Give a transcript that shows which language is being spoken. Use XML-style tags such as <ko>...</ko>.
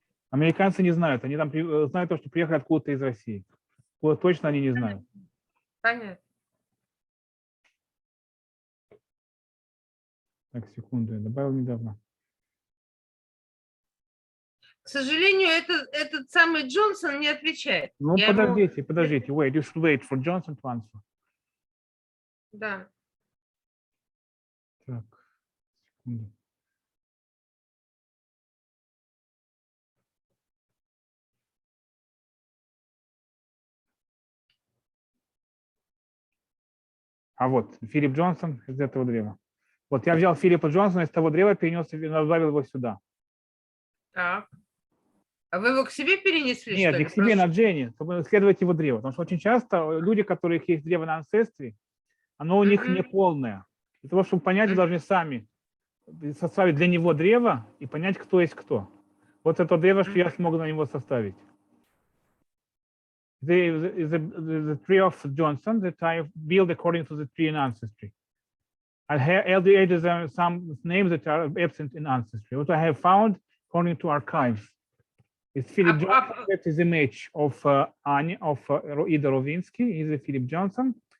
<ru>Американцы не знают, они там знают то, что приехали откуда-то из России. Вот точно они не знают. Понятно. Так, секунду, я добавил недавно. К сожалению, этот самый Джонсон не отвечает. Ну, подождите.</ru> <en>Wait, you should wait for Johnson to answer.</en> <ru>Да. Так, секунду. Вот, Филипп Джонсон из этого древа. Вот я взял Филиппа Джонсона из того древа, перенес и добавил его сюда. Так. А вы его к себе перенесли? Нет, не к себе, на Дженни, чтобы исследовать его древо. Потому что очень часто люди, у которых есть древо на Ancestry, оно у них не полное. Для того, чтобы понять, вы должны сами составить для него древо и понять, кто есть кто. Вот это древо, что я смог на него составить.</ru> <en>The tree of Johnson that I built according to the tree in Ancestry. I added some names that are absent in Ancestry. What I have found, according to archives, is Philip Johnson. That is image of Idy Rovинской. He's a Philip Johnson.</en>